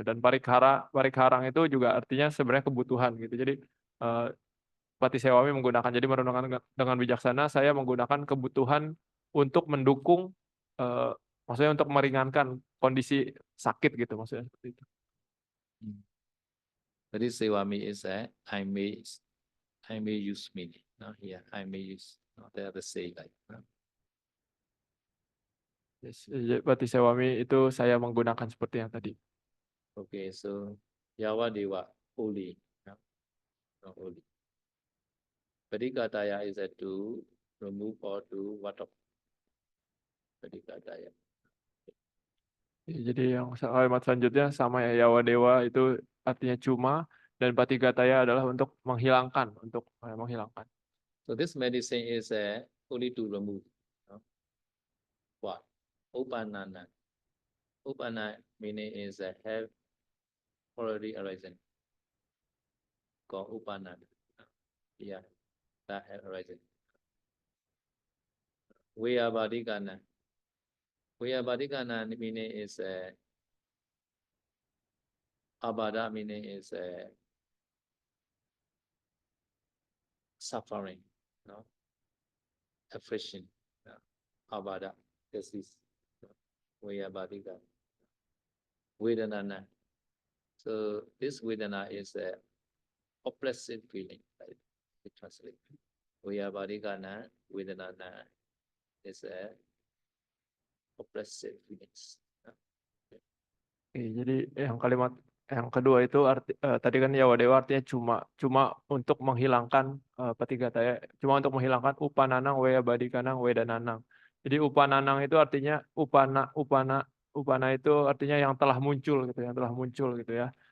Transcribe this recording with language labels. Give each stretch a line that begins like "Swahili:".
Indonesian: Dan parikharang itu juga artinya sebenarnya kebutuhan gitu. Jadi Pati Sewami menggunakan, jadi merenungkan dengan bijaksana, saya menggunakan kebutuhan untuk mendukung maksudnya untuk meringankan kondisi sakit gitu, maksudnya seperti itu.
English: Jadi sewami is I may use meaning. No, here I may use. No, they are the same like. No?
Indonesian: Yes, Pati Sewami itu saya menggunakan seperti yang tadi.
English: Okay, so Yawa Dewa holy. No? Not holy. Padikataya is to remove or to what of Padikataya.
Indonesian: Jadi yang kalimat selanjutnya sama ya, Yawa Dewa itu artinya cuma, dan Patigataya adalah untuk menghilangkan, menghilangkan.
English: So this medicine is only to remove. No? What? Upanana. Upana meaning is have already arisen. Called upana. Yeah, that have arisen. Vayabadikana. Vayabadikana meaning is abada meaning is suffering, no? Affliction, no? Abada, disease. Vayabadika. Vedanana. So this Vedana is a oppressive feeling, right? We translate. Vayabadikana, Vedanana is a oppressive feelings.
Indonesian: Oke, jadi yang kalimat yang kedua itu tadi kan Yawa Dewa artinya cuma untuk menghilangkan Patigataya, cuma untuk menghilangkan upananang, wayabadikanang, wedananang. Jadi upananang itu artinya upana itu artinya yang telah muncul gitu ya.